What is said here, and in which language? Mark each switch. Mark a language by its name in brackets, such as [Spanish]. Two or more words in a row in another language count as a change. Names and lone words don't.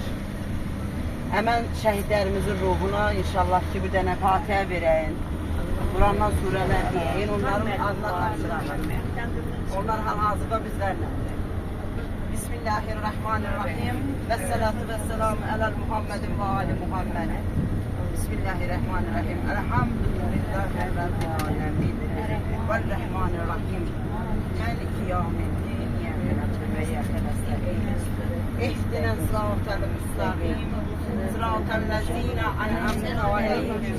[Azerbaijani] Həmən şəhidlərimizin ruhuna inşallah ki, bir dənə Fatihə verəyin. Qurandan surələr deyin, onların adına tapşıraq. Onlar hal-hazırda bizlərlədir. [Arabic] بسم الله الرحمن الرحيم. والصلاة والسلام على محمد وآل محمد. بسم الله الرحمن الرحيم. الحمد لله رب العالمين. والرحمن الرحيم. مالك يوم الدين. إياك نستعين. اهدنا الصراط المستقيم. صراط الذين أنعمت عليهم.